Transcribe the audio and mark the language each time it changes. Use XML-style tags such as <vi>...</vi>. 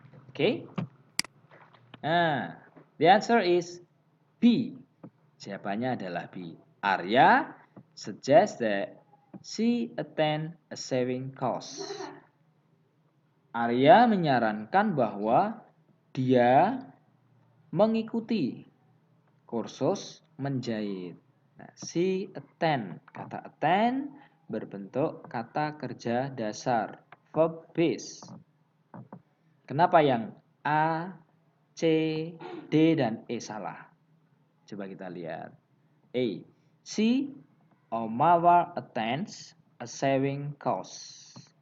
<en>Okay. The answer is B.</en> <id>Jawabannya adalah B.</id> <en>Arya suggests that she attend a sewing course.</en> <id>Arya menyarankan bahwa dia mengikuti kursus menjahit. Nah, she attend. Kata attend berbentuk kata kerja dasar, verb base. Kenapa yang A, C, D, dan E salah? Coba kita lihat. A.</id> <en>She or Mawar attends a sewing course.</en>